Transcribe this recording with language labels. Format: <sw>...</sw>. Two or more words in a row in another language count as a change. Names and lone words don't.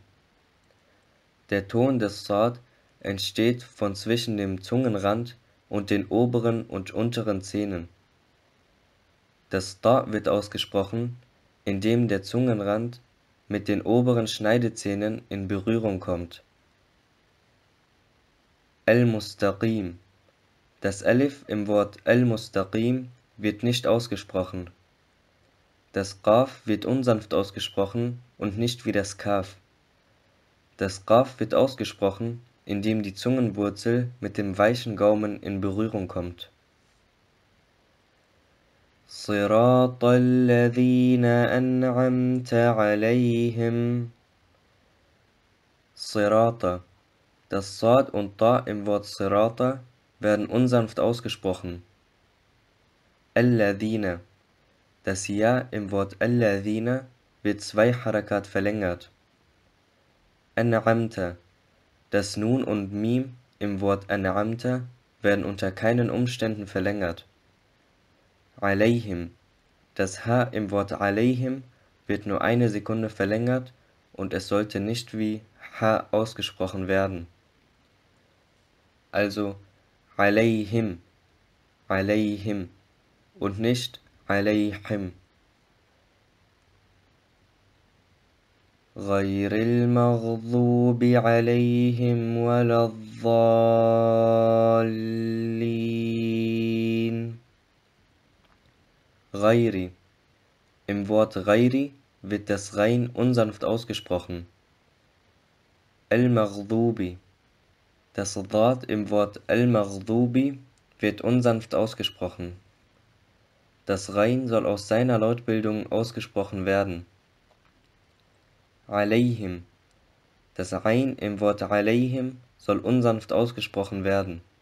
<de>Der Ton des Sad entsteht von zwischen dem Zungenrand und den oberen und unteren Zähnen. Das Ta wird ausgesprochen, indem der Zungenrand mit den oberen Schneidezähnen in Berührung kommt. Al-Mustaqim. Das Alif im Wort Al-Mustaqim wird nicht ausgesprochen. Das Qaf wird unsanft ausgesprochen und nicht wie das Kaf. Das Qaf wird ausgesprochen, indem die Zungenwurzel mit dem weichen Gaumen in Berührung kommt.</de> <ar>صراط الذين أنعمت عليهم.</ar> <de>Sirata. Das Sad und Ta im Wort Sirata werden unsanft ausgesprochen. Alladhina. Das Ja im Wort Alladhina wird 2 Harakat verlängert. An'amta. Das Nun und Mim im Wort An'amta werden unter keinen Umständen verlängert. Alayhim. Das H im Wort Alayhim wird nur 1 Sekunde verlängert und es sollte nicht wie H ausgesprochen werden. Also Alayhim, Alayhim und nicht Alayhim.</de> <ar>غير المغضوب عليهم ولا الضالين.</ar> <de>Ghairi. Im Wort Ghairi wird das Rein unsanft ausgesprochen. Al-Maghdubi. Das Dad im Wort Al-Maghdubi wird unsanft ausgesprochen. Das Rein soll aus seiner Lautbildung ausgesprochen werden. Alayhim. Das Rein im Wort Alayhim soll unsanft ausgesprochen werden.</de>